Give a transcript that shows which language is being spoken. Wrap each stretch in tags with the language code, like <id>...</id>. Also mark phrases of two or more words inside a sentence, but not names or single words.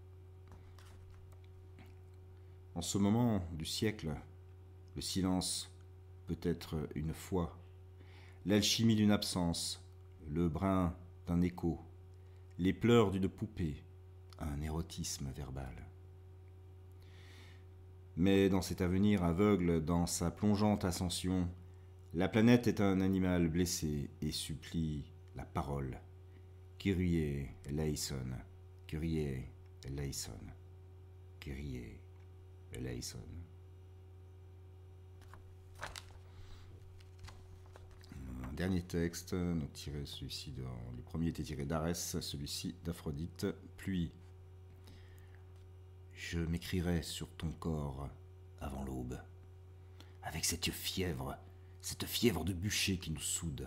<fr>En ce moment du siècle, le silence peut être une foi, l'alchimie d'une absence, le brin d'un écho, les pleurs d'une poupée, un érotisme verbal. Mais dans cet avenir aveugle, dans sa plongeante ascension, la planète est un animal blessé et supplie la parole.</fr> <el>Kyrie eleison, Kyrie eleison, Kyrie eleison.</el> <fr>Un dernier texte, donc tiré celui-ci, les premiers étaient tirés d'Arès, celui-ci d'Aphrodite. Pluie. Je m'écrirai sur ton corps avant l'aube, avec cette fièvre de bûcher qui nous soude.</fr>